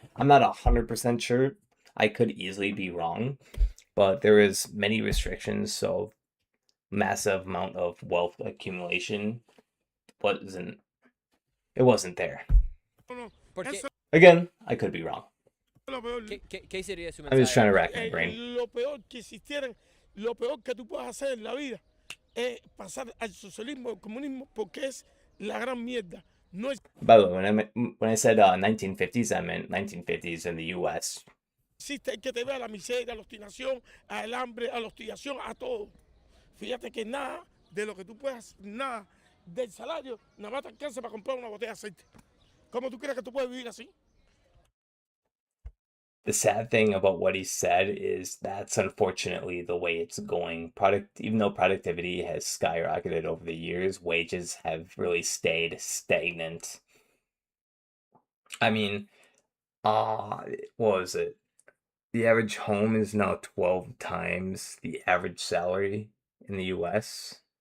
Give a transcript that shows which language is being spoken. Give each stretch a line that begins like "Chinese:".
English: I'm not 100% sure. I could easily be wrong, but there is many restrictions, so massive amount of wealth accumulation wasn't there. Again, I could be wrong.
Spanish: ¿Qué sería su mensaje?
English: I'm just trying to rack my brain.
Spanish: Lo peor que tú puedes hacer en la vida es pasar al socialismo, al comunismo, porque es la gran mierda. No es...
English: By the way, when I said 1950s, I meant 1950s in the U.S.
Spanish: Existe el que te vea la miseria, a la obstinación, al hambre, a la hostigación, a todo. Fíjate que nada de lo que tú puedas, nada del salario, nada más te alcanza para comprar una botella de aceite. ¿Cómo tú crees que tú puedes vivir así?
English: the sad thing about what he said is that's unfortunately the way it's going. Even though productivity has skyrocketed over the years, wages have really stayed stagnant. I mean, what was it? The average home is now 12 times the average salary in the US.